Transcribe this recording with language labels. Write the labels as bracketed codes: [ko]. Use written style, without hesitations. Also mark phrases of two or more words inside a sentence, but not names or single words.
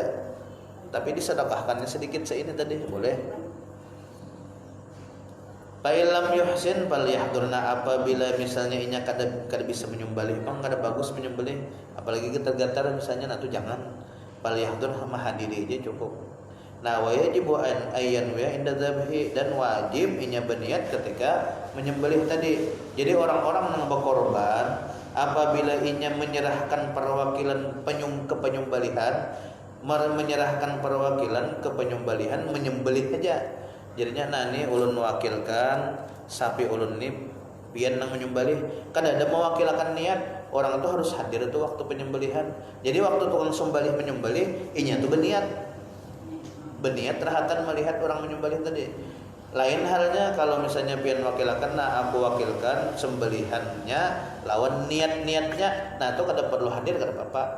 [bjn] Tapi disedekahkannya sedikit seini tadi boleh. [ar] Fa'ilam yuhsin falyahdurna, [bjn] apabila misalnya inya kada bisa menyembelih, bang kada bagus menyembelih, apalagi getar-getar misalnya, nah itu jangan. Falyahdur mahadiri aja cukup. Nah, [ar] wa yajibu an ayyan wa inda dzabhi, [bjn] dan wajib inya berniat ketika menyembelih tadi. Jadi orang-orang yang berkorban apabila inya menyerahkan perwakilan penyembelihan, menyerahkan perwakilan ke penyembelihan, menyembelih aja. Jadinya nani ulun mewakilkan sapi ulun ni pian nang menyembelih, kan ada mewakilkan niat, orang itu harus hadir itu waktu penyembelihan. Jadi waktu tukang sembelih menyembelih, inya tuh berniat terhatan melihat orang menyembelih tadi. Lain halnya kalau misalnya pian wakilkan, nah aku wakilkan sembelihannya lawan niat-niatnya, nah itu kada perlu hadir kada apa-apa.